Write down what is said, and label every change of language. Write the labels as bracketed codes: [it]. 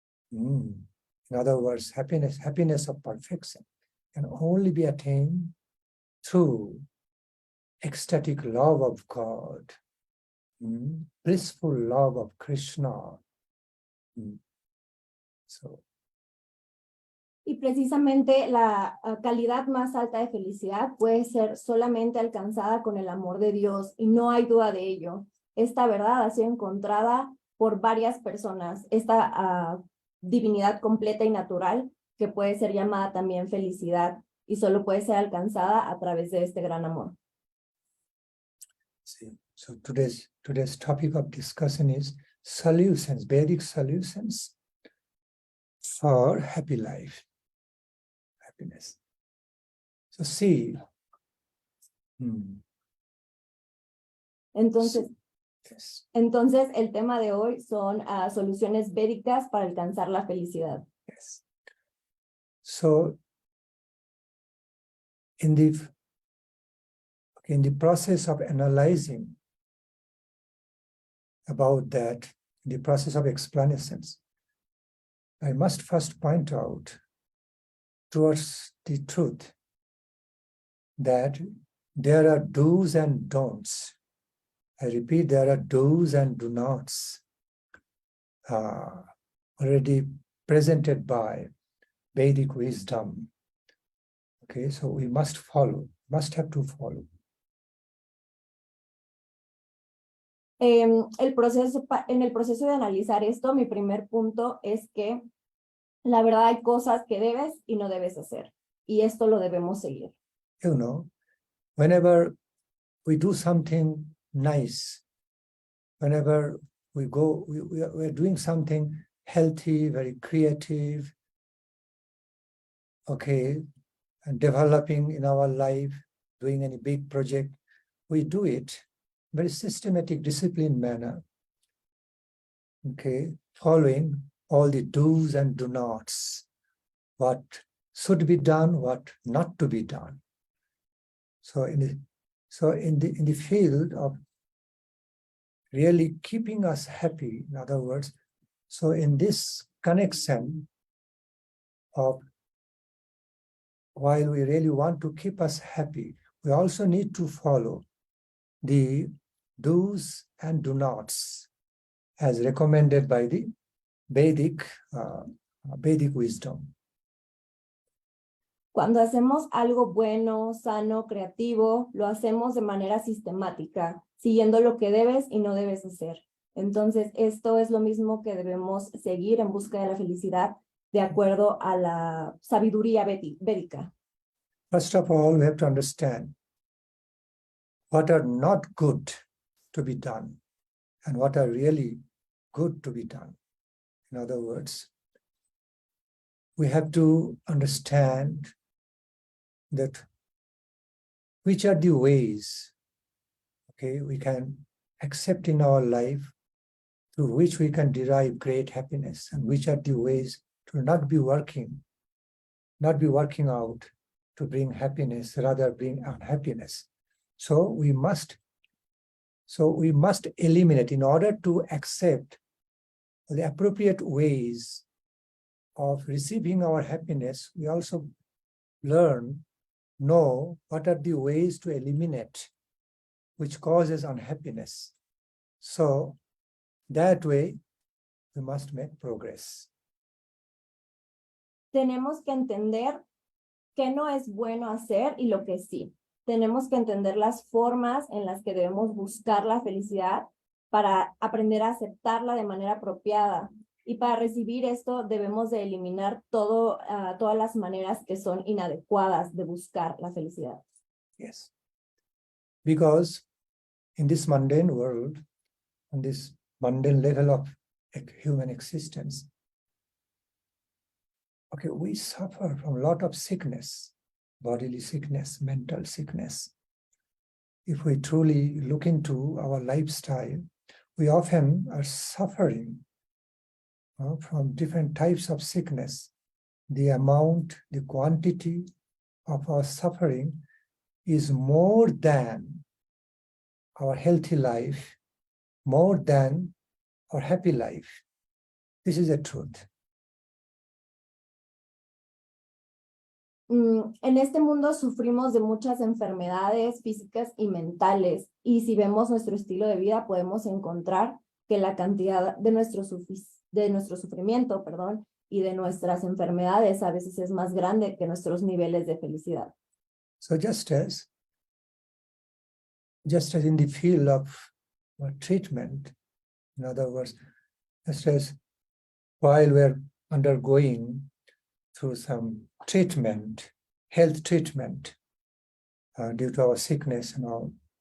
[en] In other words, happiness of perfection can only be attained through ecstatic love of God, blissful love of Krishna. So, [es] Y precisamente la calidad más alta de felicidad puede ser solamente alcanzada con el amor de Dios, y no hay duda de ello. Esta verdad ha sido encontrada por varias personas, esta divinidad completa y natural que puede ser llamada también felicidad, y solo puede ser alcanzada a través de este gran amor. [en] see, so today's topic of discussion is solutions, Vedic solutions for happy life, happiness. So see. [es] Entonces, [en] Yes. [es] entonces el tema de hoy son soluciones védicas para alcanzar la felicidad. [en] Yes. So in the process of analyzing about that, in the process of explanations, I must first point out towards the truth that there are do's and don'ts. I repeat, there are do's and do nots already presented by Vedic wisdom. Okay, so we must have to follow. [es] En el proceso de analizar esto, mi primer punto es que la verdad hay cosas que debes y no debes hacer. Y esto lo debemos seguir. [en] You know, whenever we do something nice, whenever we go, we're doing something healthy, very creative, okay, and developing in our life, doing any big project, we do it very systematic, disciplined manner, okay, following all the do's and do nots, what should be done, what not to be done. So in the field of really keeping us happy, in other words, so in this connection of while we really want to keep us happy, we also need to follow the do's and do nots as recommended by the Vedic wisdom. [es] Cuando hacemos algo bueno, sano, creativo, lo hacemos de manera sistemática, siguiendo lo que debes y no debes hacer. Entonces, esto es lo mismo que debemos seguir en busca de la felicidad de acuerdo a la sabiduría védica. [en] First of all, we have to understand what are not good to be done and what are really good to be done. In other words, we have to understand that which are the ways, okay, we can accept in our life through which we can derive great happiness, and which are the ways to not be working out to bring happiness, rather bring unhappiness. So we must eliminate, in order to accept the appropriate ways of receiving our happiness, we also know what are the ways to eliminate which causes unhappiness. So that way we must make progress. [es] Tenemos que entender qué no es bueno hacer y lo que sí. Tenemos que entender las formas en las que debemos buscar la felicidad para aprender a aceptarla de manera apropiada. Y para recibir esto debemos de eliminar todas las maneras que son inadecuadas de buscar la felicidad. [en] Yes. Because in this mundane world, on this mundane level of human existence, okay, we suffer from a lot of sickness, bodily sickness, mental sickness. If we truly look into our lifestyle, we often are suffering from different types of sickness. The amount, the quantity of our suffering is more than our healthy life, more than our happy life. This is the truth. [es] En este mundo sufrimos de muchas enfermedades físicas y mentales, y si vemos nuestro estilo de vida podemos encontrar que la cantidad de nuestro sufrimiento, y de nuestras enfermedades a veces es más grande que nuestros niveles de felicidad. [en] So just as in the field of treatment, in other words, just as while we're undergoing through some treatment, health treatment, due to our sickness and all.